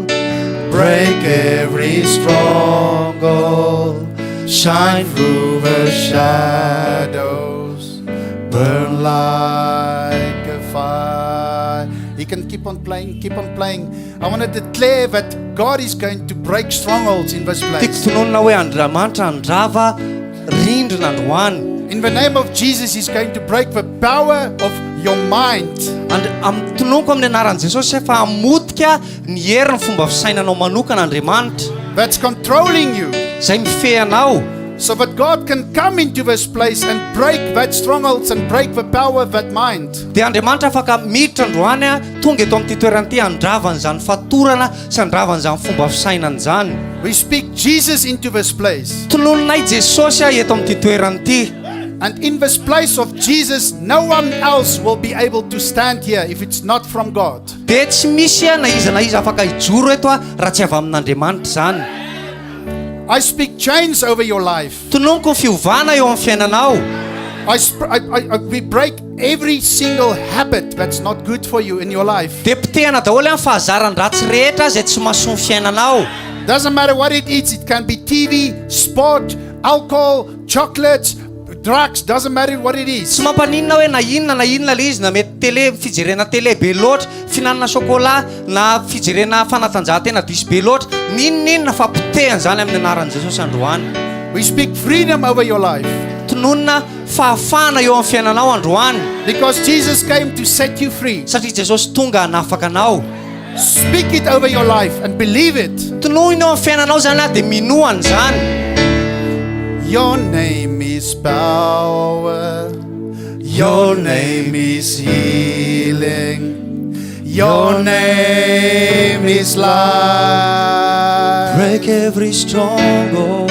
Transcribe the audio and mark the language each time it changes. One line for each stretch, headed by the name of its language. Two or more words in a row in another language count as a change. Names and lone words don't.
English: Break every stronghold. Shine through the shadows. Burn like a fire. You can keep on playing, keep on playing. I want to declare that God is going to break strongholds in this
Malagasy: Tiako
English: place.
Malagasy: tononona hoe Andriamanitra handrava rindrina androany.
English: In the name of Jesus, He's going to break the power of your mind.
Malagasy: Tononoko amin'ny anaran'i Jesosy efa hamotika ny herin'ny fomba fisainanao manokana Andriamanitra
English: That's controlling you.
Malagasy: izay mifehy anao.
English: So that God can come into this place and break that strongholds and break the power of that mind.
Malagasy: Dia Andriamanitra afaka miditra androany tonga eto amin'ity toerana ity handravana izany fatorana sy handravana izany fomba fisainana izany.
English: We speak Jesus into this place.
Malagasy: Tonononay Jesosy eto amin'ity toerana ity.
English: And in this place of Jesus, no one else will be able to stand here if it's not from God.
Malagasy: Dia tsy misy na iza afaka hijoro eto raha tsy avy amin'Andriamanitra izany.
English: I speak chains over your life.
Malagasy: Tononoko ny fiovana eo amin'ny fiainanao.
English: We break every single habit that's not good for you in your life.
Malagasy: Dia potehana daholo amin'ny fahazaran-dratsy rehetra izay tsy mahasoa ny fiainanao.
English: Doesn't matter what it is. It can be TV, sport, alcohol, chocolates, drugs. Doesn't matter what it is.
Malagasy: Tsy mampaninona hoe na inona le izy, na mety télé, fijerena télé be loatra, finanana chocolat, na fijerena fanatanjahantena diso be loatra, ninona fa potehana zany amin'ny anaran'i Jesosy androany.
English: We speak freedom over your life.
Malagasy: Tononona fahafana eo amin'ny fiainanao androany.
English: Because Jesus came to set you free.
Malagasy: Satria Jesosy tonga hanafaka anao.
English: Speak it over your life and believe it.
Malagasy: Tonoina eo amin'ny fiainanao zany dia minoana zany.
English: Your name is power. Your name is healing. Your name is life. Break every stronghold.